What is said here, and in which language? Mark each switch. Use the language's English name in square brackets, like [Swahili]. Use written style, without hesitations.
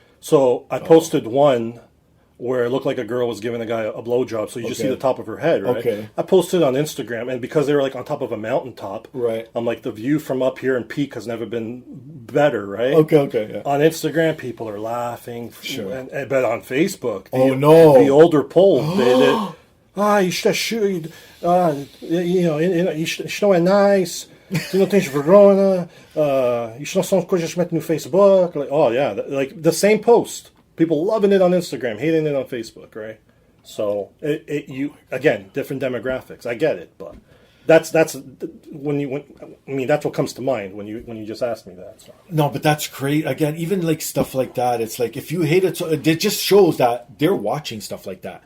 [English] So I posted one where it looked like a girl was giving a guy a blowjob, so you just see the top of her head, right? Okay. I posted it on Instagram, and because they were like on top of a mountaintop, right? I'm like, the view from up here and peak has never been better, right? Okay. Yeah. On Instagram, people are laughing. Sure. But on Facebook, the older poll, [Portuguese] isto é chique, isto não é nice, tu não tens vergonha, isto não são coisas que metem no Facebook. [English] Like the same post. People loving it on Instagram, hating it on Facebook, right? So you again, different demographics. I get it, but that's that's what comes to mind when you just asked me that. So. No, but that's great. Again, even like stuff like that, it's like if you hate it, it just shows that they're watching stuff like that.